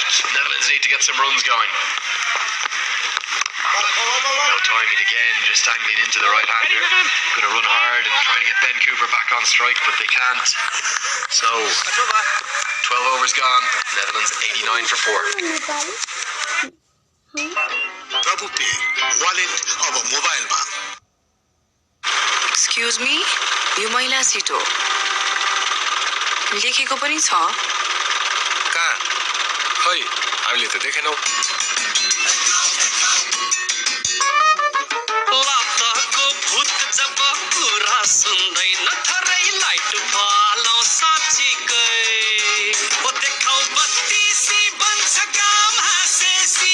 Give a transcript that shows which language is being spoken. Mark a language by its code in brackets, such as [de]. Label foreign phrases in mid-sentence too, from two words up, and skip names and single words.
[en] Netherlands need to get some runs going. No timing again, just angling into the right-hander. Going to run hard and try to get Ben Cooper back on strike, but they can't. So, 12 overs gone. Netherlands 89 for 4. [ne] प्रभु पे वालेट अब मोबाइलमा [en] excuse me, [ne] यो महिला सिट हो। लेखेको पनि छ। कहाँ खै हामीले त देखेनौ। लातको भूत जब कुरा सुन्दैन थरै लाइट फालौ साँच्चीकै ओ देखाउ बत्तीसी बन्छ काम हाँसेसी